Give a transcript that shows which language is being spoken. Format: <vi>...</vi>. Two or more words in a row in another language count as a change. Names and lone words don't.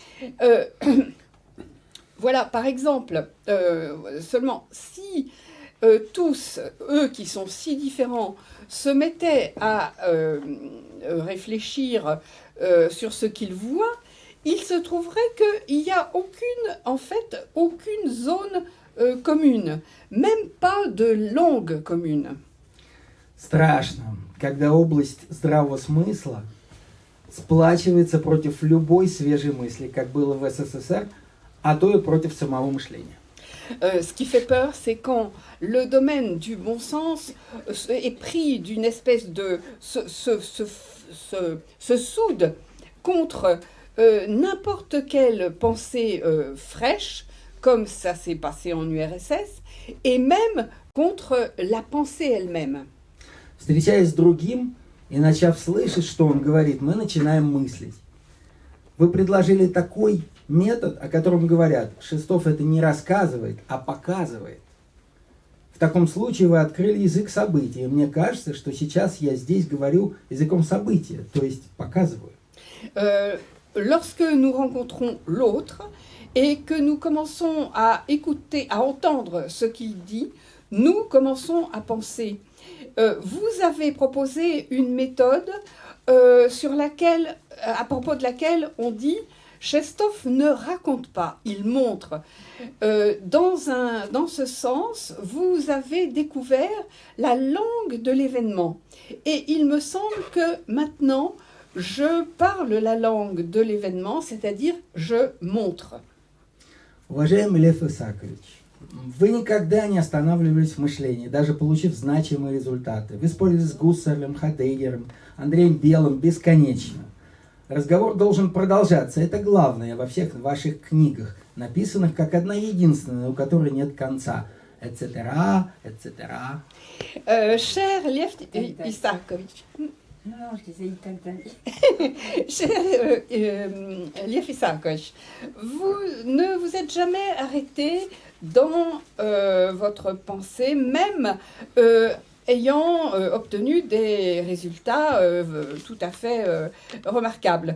<fr>Voilà, par exemple, seulement si tous, eux qui sont si différents, se mettaient à réfléchir sur ce qu'ils voient, il se trouverait qu'il n'y a aucune zone commune, même pas de langue commune.</fr> <ru>Страшно, когда область здравого смысла сплачивается против любой свежей мысли, как было в СССР, а то и против самого мышления.</ru> <fr>Ce qui fait peur, c'est quand le domaine du bon sens est pris d'une espèce de... se soude contre n'importe quelle pensée fraîche, comme ça s'est passé en URSS, et même contre la pensée elle-même.</fr> <ru>Встречаясь с другим и начав слышать, что он говорит, мы начинаем мыслить. Вы предложили такой метод, о котором говорят, Шестов это не рассказывает, а показывает. В таком случае вы открыли язык событий. И мне кажется, что сейчас я здесь говорю языком события, то есть показываю.</ru> <fr>Lorsque nous rencontrons l'autre et que nous commençons à écouter, à entendre ce qu'il dit, nous commençons à penser. Vous avez proposé une méthode à propos de laquelle on dit Chestov ne raconte pas, il montre. Dans ce sens, vous avez découvert la langue de l'événement. Et il me semble que maintenant, je parle la langue de l'événement, c'est-à-dire je montre.</fr> <ru>Уважаемый Лев Исаакович, вы никогда не останавливались в мышлении, даже получив значимые результаты. Вы спорили с Гуссерлем, Хайдеггером, Андреем Белым бесконечно. Разговор должен продолжаться, это главное во всех ваших книгах, написанных как одна единственная, у которой нет конца.</ru> <fr>Etc., etc. Cher Lev Isaakovitch. Non, je disais Cher Lev Isaakovitch, vous ne vous êtes jamais arrêté dans votre pensée, même ayant obtenu des résultats tout à fait remarquables.</fr>